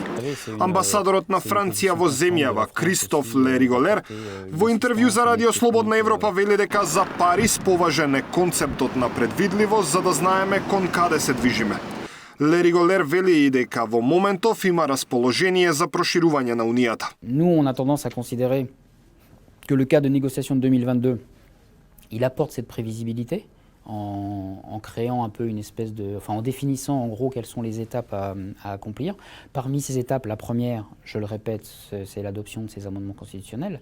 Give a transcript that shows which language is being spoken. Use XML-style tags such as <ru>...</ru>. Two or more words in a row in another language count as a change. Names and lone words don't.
<mk>Амбасадорот на Франција во земјава, Кристоф Лериголер, во интервју за Радио Слободна Европа вели дека за Париз поважен е концептот на предвидливост за да знаеме кон каде се движиме. Лериголер вели и дека во моментов има расположение за проширување на Унијата.</mk> <fr>Nous, on a tendance à considérer que le cas de négociation de 2022, il apporte cette prévisibilité en créant un peu une espèce de... Enfin, en définissant en gros quelles sont les étapes à accomplir. Parmi ces étapes, la première, je le répète, c'est l'adoption de ces amendements constitutionnels.</fr>